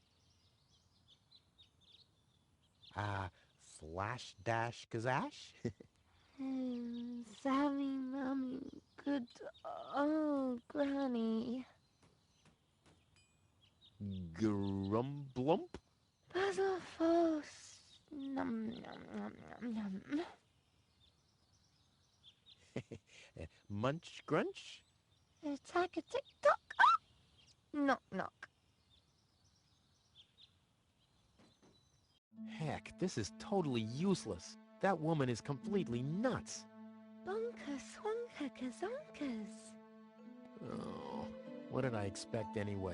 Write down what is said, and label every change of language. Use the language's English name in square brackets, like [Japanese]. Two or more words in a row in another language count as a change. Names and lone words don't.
[English] Slash dash gazash? Sammy, Mummy, good old Granny. Grumblump? Puzzle false. Num num num num num. Munch grunch? Attack a tick-tock. Ah! Knock knock. Heck, this is totally useless. That woman is completely nuts. Bonker swonker kazonkers. Oh, what did I expect anyway?